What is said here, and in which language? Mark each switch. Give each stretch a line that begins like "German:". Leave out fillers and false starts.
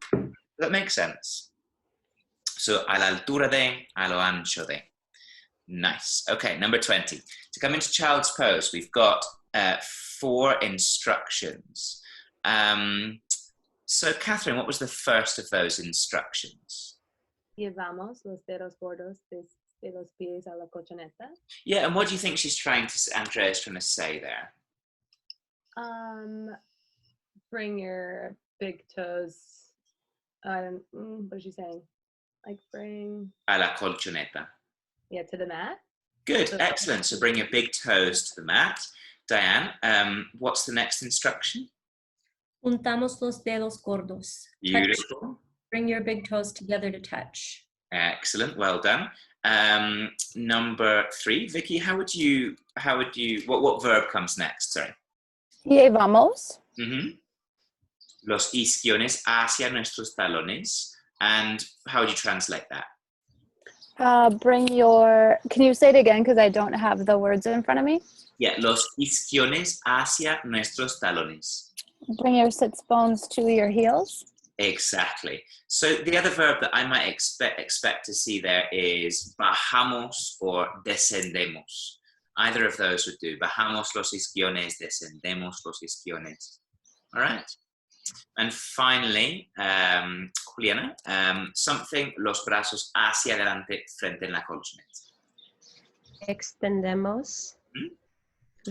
English: Does that make sense? So
Spanish: a la altura de, a lo ancho de.
English: Nice. Okay, number 20. To come into child's pose, we've got 4 instructions. So Catherine, what was the first of those instructions?
Spanish: Llevamos los dedos gordos de los pies a la colchoneta.
English: Yeah, and what do you think Andrea's trying to say there? Bring your big toes. What is she saying? Like bring.
Spanish: A la colchoneta.
English: Yeah, to the mat. Good, excellent. So bring your big toes to the mat. Diane, what's the next instruction?
Spanish: Juntamos los dedos gordos.
English: Beautiful. Touch. Bring your big toes together to touch. Excellent, well done. Number 3, Vicky, what verb comes next? Sorry.
Spanish: Llevamos. Los isquiones hacia nuestros talones.
English: And how would you translate that? Can you say it again? Because I don't have the words in front of me. Yeah,
Spanish: los isquiones hacia nuestros talones.
English: Bring your sits bones to your heels. Exactly. So the other verb that I might expect to see there is bajamos or descendemos. Either of those would do.
Spanish: Bajamos los isquiones, descendemos los isquiones.
English: All right. And finally,
Spanish: Juliana.
English: Something,
Spanish: los brazos hacia adelante frente en la colchoneta. Extendemos ¿Mm?